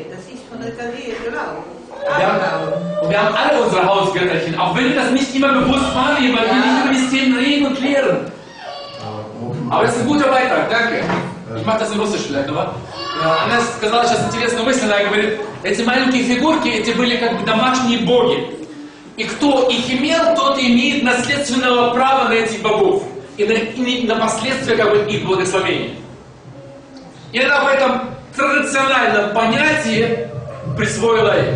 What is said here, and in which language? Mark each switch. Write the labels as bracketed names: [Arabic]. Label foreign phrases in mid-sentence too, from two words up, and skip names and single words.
[German] Das ist von der Chaldeen genau. Und wir haben alle unsere Hausgötterchen, auch wenn wir das nicht immer bewusst wahrnehmen, weil wir nicht über dieses Thema reden und klären. Aber das ist ein guter Beitrag, danke. Ich mache das in Russisch vielleicht, aber [Russian] она сказала сейчас интересную мысль, она говорит, эти маленькие фигурки, эти были как бы домашние боги. И кто их имел, тот имеет наследственного права на этих богов и на последствия как бы их благословения. И она в этом традициональном понятии присвоила это.